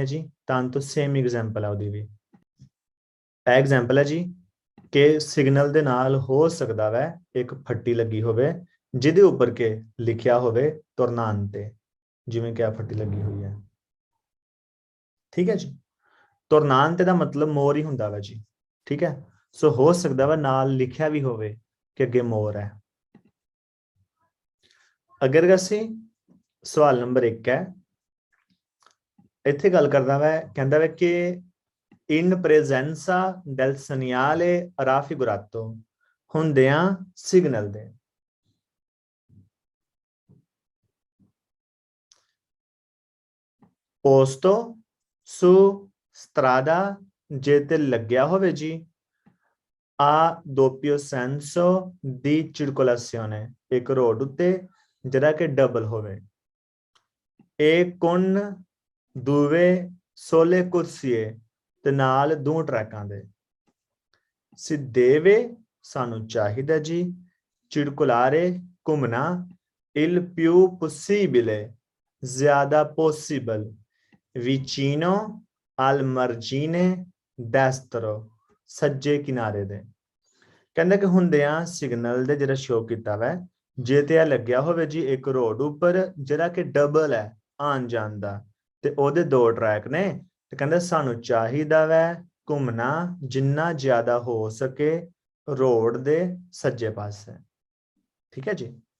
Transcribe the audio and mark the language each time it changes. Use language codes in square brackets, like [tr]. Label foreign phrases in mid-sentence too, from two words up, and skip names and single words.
[pa] ਜੀ ਤਾਂ ਤੋਂ ਸੇਮ ਐਗਜ਼ਾਮਪਲ ਹੈ ਉਹਦੀ ਵੀ ਇਹ ਐਗਜ਼ਾਮਪਲ ਹੈ ਜੀ ਕਿ ਸਿਗਨਲ ਦੇ ਨਾਲ ਹੋ ਸਕਦਾ ਵੈ ਇੱਕ ਫੱਟੀ ਲੱਗੀ ਹੋਵੇ ਜਿਹਦੇ ਉੱਪਰ ਕੇ ਲਿਖਿਆ ਹੋਵੇ ਤੁਰਨਾਂਤੇ ਜਿਵੇਂ ਕਿ ਆ ਫੱਟੀ ਲੱਗੀ ਹੋਈ ਹੈ ਠੀਕ ਹੈ ਜੀ ਤੁਰਨਾਂਤੇ ਦਾ ਮਤਲਬ ਮੋਰ ਹੀ ਹੁੰਦਾ ਵਾ ਜੀ ਠੀਕ ਹੈ ਸੋ ਹੋ ਸਕਦਾ ਵਾ ਨਾਲ ਲਿਖਿਆ ਵੀ ਹੋਵੇ ਕਿ ਅੱਗੇ ਮੋਰ ਹੈ ਅਗਰ ਅਸੀਂ ਸਵਾਲ ਨੰਬਰ 1 ਹੈ ਇੱਥੇ ਗੱਲ ਕਰਦਾ ਵਾ ਕਹਿੰਦਾ ਵਾ ਕਿ [it] in presenza del segnale raffigurato [pa] ਹੁੰਦਿਆਂ ਸਿਗਨਲ ਦੇ [it] posto su strada [pa] ਜੇ ਤੇ ਲੱਗਿਆ ਹੋਵੇ ਜੀ [it] a doppio senso di circolazione [pa] ਇੱਕ ਰੋਡ ਉੱਤੇ ਜਿਹੜਾ ਕਿ ਡਬਲ ਹੋਵੇ [it] e con due sole [pa] corsie ਤੇ ਨਾਲ ਦੋ ਟਰੈਕਾਂ ਦੇ [it] si deve [pa] ਸਾਨੂੰ ਚਾਹੀਦਾ ਜੀ circolare ਘੁੰਮਣਾ [it] il più possibile [pa] ਜ਼ਿਆਦਾ possible [it] vicino al margine destro [pa] ਸੱਜੇ ਕਿਨਾਰੇ ਦੇ ਕਹਿੰਦਾ ਕਿ ਹੁੰਦਿਆਂ ਸਿਗਨਲ ਦੇ ਜਿਹੜਾ ਸ਼ੋ ਕੀਤਾ ਵਾ ਜੇ ਤੇ ਆ ਲੱਗਿਆ ਹੋਵੇ ਜੀ ਇੱਕ ਰੋਡ ਉੱਪਰ ਜਿਹੜਾ ਕਿ ਡਬਲ ਹੈ ਆਉਣ ਜਾਣ ਦਾ ਤੇ ਉਹਦੇ ਦੋ ਟਰੈਕ ਨੇ ਤੇ ਕਹਿੰਦਾ ਸਾਨੂੰ ਚਾਹੀਦਾ ਵੈ ਘੁੰਮਣਾ ਜਿੰਨਾ ਜ਼ਿਆਦਾ ਹੋ ਸਕੇ ਰੋਡ ਦੇ ਸੱਜੇ ਪਾਸੇ ਠੀਕ ਹੈ ਜੀ